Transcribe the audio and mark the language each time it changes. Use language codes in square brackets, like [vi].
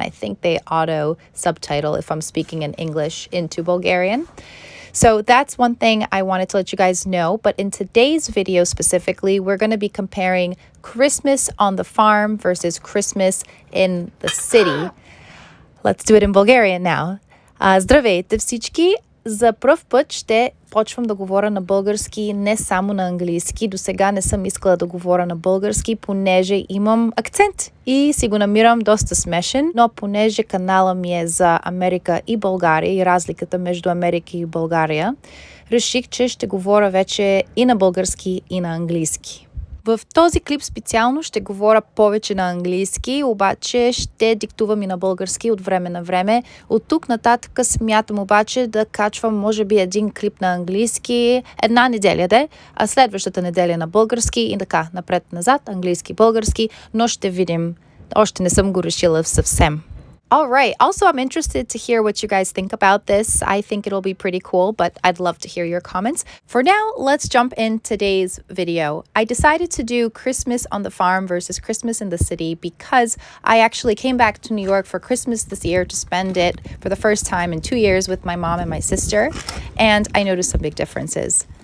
[en] I think they auto subtitle if I'm speaking in English into Bulgarian. So that's one thing I wanted to let you guys know. But in today's video specifically, we're going to be comparing Christmas on the farm versus Christmas in the city. Let's do it in Bulgarian now. [bg] Здравейте всички! За пръв път ще почвам да говоря на български, не само на английски. До сега не съм искала да говоря на български, понеже имам акцент и си го намирам доста смешен, но понеже канала ми е за Америка и България и разликата между Америка и България, реших, че ще говоря вече и на български, и на английски. В този клип специално ще говоря повече на английски, обаче ще диктувам и на български от време на време. От тук нататък смятам обаче да качвам може би един клип на английски една неделя, а следващата неделя на български и така напред-назад, английски-български, но ще видим. Още не съм го решила съвсем. [en] All right. Also, I'm interested to hear what you guys think about this. I think it'll be pretty cool, but I'd love to hear your comments. For now, let's jump in today's video. I decided to do Christmas on the farm versus Christmas in the city because I actually came back to New York for Christmas this year to spend it for the first time in 2 years with my mom and my sister, and I noticed some big differences.